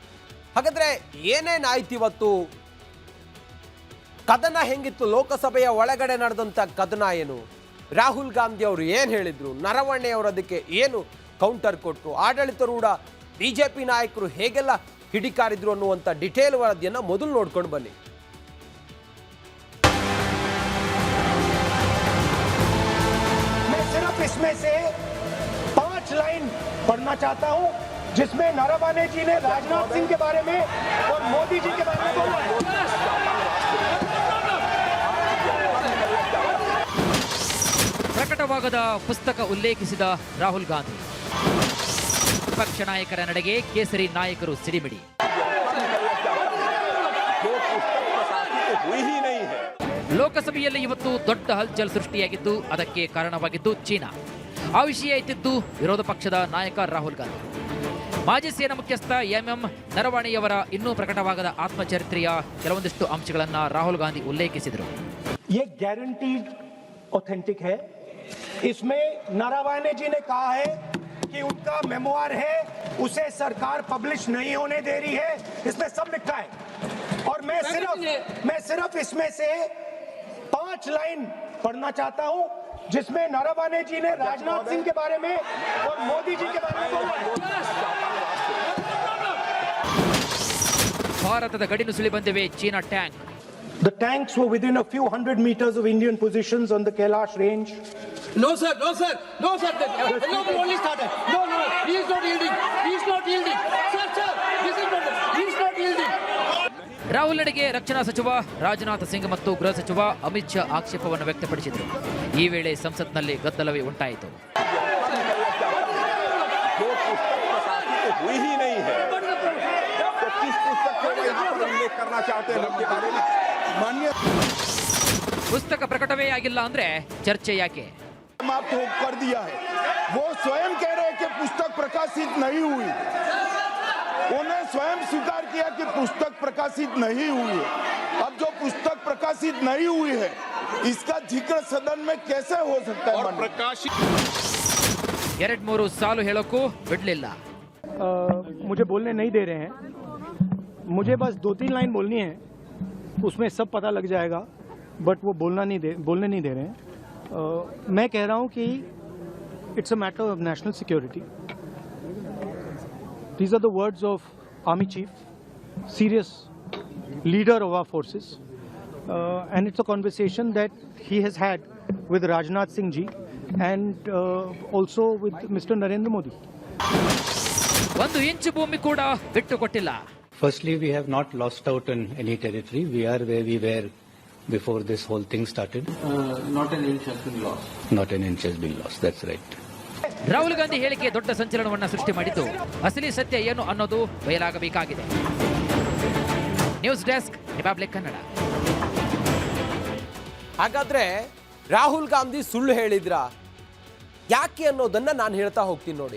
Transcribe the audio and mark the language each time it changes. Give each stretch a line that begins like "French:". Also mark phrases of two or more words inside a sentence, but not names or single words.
Kannada: ಹಾಗಾದ್ರೆ ಏನೇನಾಯ್ತು ಇವತ್ತು, ಕದನ ಹೆಂಗಿತ್ತು, ಲೋಕಸಭೆಯ ಒಳಗಡೆ ನಡೆದಂಥ ಕದನ ಏನು, ರಾಹುಲ್ ಗಾಂಧಿ ಅವರು ಏನು ಹೇಳಿದ್ರು, ನರವಣೆ ಅವರು ಅದಕ್ಕೆ ಏನು ಕೌಂಟರ್ ಕೊಟ್ಟರು, ಆಡಳಿತಾರೂಢ ಬಿಜೆಪಿ ನಾಯಕರು ಹೇಗೆಲ್ಲ ಕಿಡಿಕಾರಿದ್ರು ಅನ್ನುವಂಥ ಡಿಟೇಲ್ ವರದಿಯನ್ನು ಮೊದಲು ನೋಡ್ಕೊಂಡು ಬನ್ನಿ.
Hindi: इसमें से 5 लाइन पढ़ना चाहता हूं जिसमें नरवणे जी ने राजनाथ सिंह के बारे में और मोदी जी के बारे में बोला है.
Kannada: ಪ್ರಕಟವಾಗದ ಪುಸ್ತಕ ಉಲ್ಲೇಖಿಸಿದ ರಾಹುಲ್ ಗಾಂಧಿ, ವಿಪಕ್ಷ ನಾಯಕರ ನಡೆಗೆ ಕೇಸರಿ ನಾಯಕರು ಸಿಡಿಮಿಡಿ. ಲೋಕಸಭೆಯಲ್ಲಿ ಇವತ್ತು ದೊಡ್ಡ ಹಲ್ಚಲ್ ಸೃಷ್ಟಿಯಾಗಿದ್ದು, ಅದಕ್ಕೆ ಕಾರಣವಾಗಿದ್ದು ಚೀನಾ. ಆ ವಿಷಯ ಎತ್ತಿದ್ದು ವಿರೋಧ ಪಕ್ಷದ ನಾಯಕ ರಾಹುಲ್ ಗಾಂಧಿ. ಮಾಜಿ ಸೇನಾ ಮುಖ್ಯಸ್ಥ ಎಂಎಂ ನರವಣೆಯವರ ಇನ್ನೂ ಪ್ರಕಟವಾಗದ ಆತ್ಮಚರಿತ್ರೆಯ ಕೆಲವೊಂದಿಷ್ಟು ಅಂಶಗಳನ್ನು ರಾಹುಲ್ ಗಾಂಧಿ ಉಲ್ಲೇಖಿಸಿದರು.
Hindi: ये
English: guaranteed authentic
Hindi: है. इसमें नरवणे जी ने कहा है कि उनका मेमोयर है उसे सरकार पब्लिश नहीं होने दे रही है, इसमें सब लिखा है। और मैं सिर्फ इसमें से 5 लाइन पढ़ना चाहता हूं, जिसमें नरवणे जी ने राजनाथ सिंह के बारे में और मोदी जी के बारे में बोला है।
Kannada: ಭಾರತದ ಗಡಿ ನುಸುಳಿ ಬಂದಿವೆ ಚೀನಾ ಟ್ಯಾಂಕ್.
English: The tanks were within a few hundred meters of Indian positions on the Kailash range. No, sir. The hello only started. No. He is not yielding. Sir. He is not yielding.
Kannada: ರಾಹುಲ್ ನಡೆಗೆ ರಕ್ಷಣಾ ಸಚಿವ ರಾಜನಾಥ್ ಸಿಂಗ್ ಮತ್ತು ಗೃಹ ಸಚಿವ ಅಮಿತ್ ಶಾ ಆಕ್ಷೇಪವನ್ನು ವ್ಯಕ್ತಪಡಿಸಿದರು. ಈ ವೇಳೆ ಸಂಸತ್ನಲ್ಲಿ ಗದ್ದಲವೇ ಉಂಟಾಯಿತು. ಪುಸ್ತಕ ಪ್ರಕಟವೇ ಆಗಿಲ್ಲ ಅಂದ್ರೆ ಚರ್ಚೆ ಯಾಕೆ?
Hindi: समाप्त कर दिया है। वो स्वयं कह रहे हैं कि पुस्तक प्रकाशित नहीं हुई। उन्हें स्वयं स्वीकार किया कि पुस्तक प्रकाशित नहीं हुई है। अब जो पुस्तक प्रकाशित नहीं हुई है, इसका जिक्र सदन में कैसे हो सकता है? प्रकाशित
Kannada: 2-3 ಸಾಲು ಹೇಳೋಕ್ಕೂ ಬಿಡ್ಲಿಲ್ಲ.
Hindi: मुझे बोलने नहीं दे रहे हैं। मुझे बस 2-3 लाइन बोलनी है, उसमें सब पता लग जाएगा, बट वो बोलने नहीं दे रहे हैं। मैं कह रहा हूं कि
English: it's a matter of national security. These are the words of Army Chief, serious leader of our forces, and it's a conversation that he has had with Rajnath Singh ji and also with Mr. Narendra Modi.
Kannada: 1 ಇಂಚು ಭೂಮಿ ಕೂಡ ಬಿಟ್ಟು ಕೊಟ್ಟಿಲ್ಲ.
English: Firstly, we have not lost out on any territory. We are where we were before this whole thing started. Not an inch has been lost. Not an inch has been lost. That's right.
Kannada: ರಾಹುಲ್ ಗಾಂಧಿ ಹೇಳಿಕೆ ದೊಡ್ಡ ಸಂಚಲನವನ್ನ ಸೃಷ್ಟಿ ಮಾಡಿದ್ದು ಅಸಲಿ ಸತ್ಯ ಏನು ಅನ್ನೋದು ಬಯಲಾಗಬೇಕಾಗಿದೆ.
English: news desk,
Kannada: ರಿಪಬ್ಲಿಕ್ ಕನ್ನಡ. ಹಾಗಾದ್ರೆ ರಾಹುಲ್ ಗಾಂಧಿ ಸುಳ್ಳು ಹೇಳಿದ್ರ ಯಾಕೆ ಅನ್ನೋದನ್ನ ನಾನು ಹೇಳ್ತಾ ಹೋಗ್ತೀನಿ ನೋಡಿ.